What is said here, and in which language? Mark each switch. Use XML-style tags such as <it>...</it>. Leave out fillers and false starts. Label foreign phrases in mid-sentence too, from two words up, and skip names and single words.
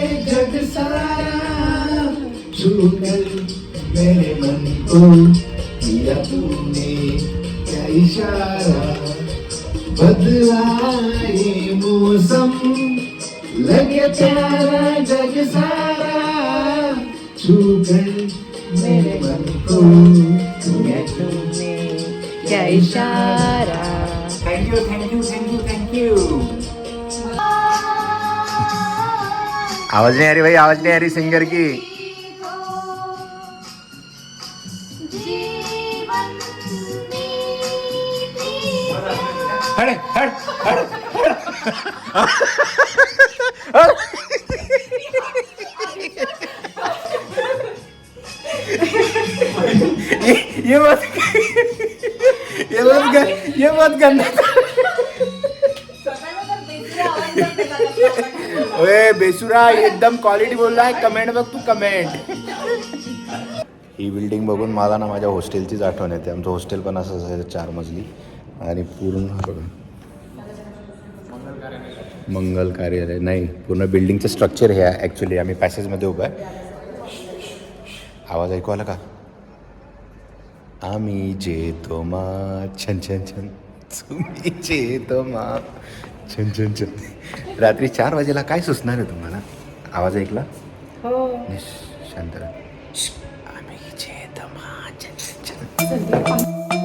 <hi>जग सारा छू कर मेरे मन को किया तूने क्या इशारा बदला ये मौसम लगे प्यारा जग सारा छू कर मेरे मन को किया तूने क्या इशारा</hi> <en>thank you thank you thank you thank you</en> <hi>आवाज नहीं आ रही भाई आवाज नहीं आ रही सिंगर की हट हट हट ये मत करना ओए बेसुरा एकदम क्वालिटी बोल रहा है</hi> <mr>कमेंट बघ तू कमेंट ही बिल्डिंग बघून मला ना माझ्या हॉस्टेलचीच आठवण येते आमचं हॉस्टेल पण असं असायचं 4 मजली आणि पूर्ण बघा मंगल कार्यालय नाही पूर्ण बिल्डिंगचं स्ट्रक्चर हे आहे ॲक्च्युली आम्ही पॅसेजमध्ये उभं आहे आवाज ऐकू आला का आम्ही जेतो मा छन छन छन तुम्ही जेतो मा छन छन छन रात्री 4 वाजेला काय सुचणार आहे तुम्हाला आवाज ऐकला हो शांत राहा आम्ही जेतो मा छन छन छन</mr>